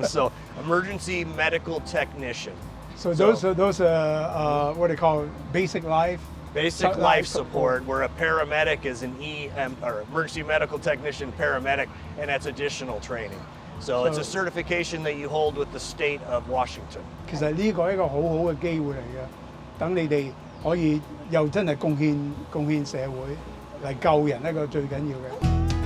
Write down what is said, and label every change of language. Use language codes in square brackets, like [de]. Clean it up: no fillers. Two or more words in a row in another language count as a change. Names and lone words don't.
[en] So, Emergency Medical Technician. So those are what they call basic life. Basic life support, where a paramedic is an or emergency medical technician paramedic, and that's additional training. So it's a certification that you hold with the state of Washington. [yue] 其實呢個係一個好好嘅機會嚟嘅，等你哋可以又真係貢獻社會嚟救人，一個最緊要嘅。